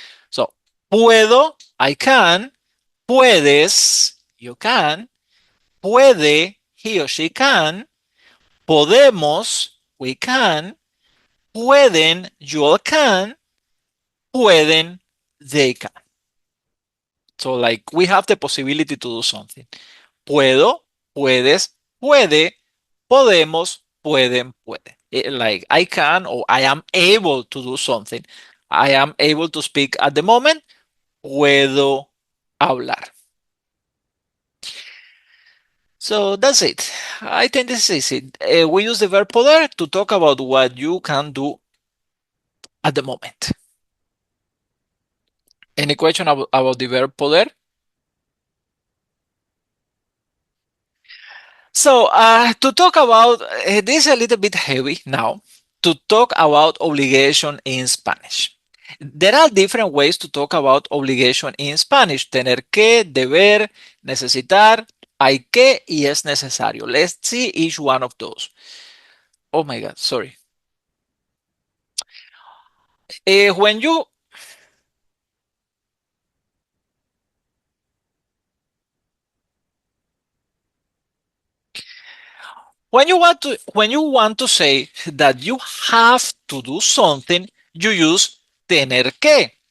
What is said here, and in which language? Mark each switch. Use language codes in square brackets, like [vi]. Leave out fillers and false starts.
[en] So, puedo, I can, puedes, you can, puede, he or she can, podemos, we can, pueden, you all can, pueden, they can. So, like, we have the possibility to do something. [es] Puedo, puedes, puede, podemos, pueden, puede. [en] Like I can or I am able to do something. I am able to speak at the moment. [es] Puedo hablar. [en] So that's it. I think this is it. We use the verb poder to talk about what you can do at the moment. Any question about the verb poder? So to talk about this is a little bit heavy now. To talk about obligation in Spanish. There are different ways to talk about obligation in Spanish. [es] Tener que, deber, necesitar, hay que y es necesario. [en] Let's see each one of those. Oh my God, sorry. When you when you want to say that you have to do something, you use tener que.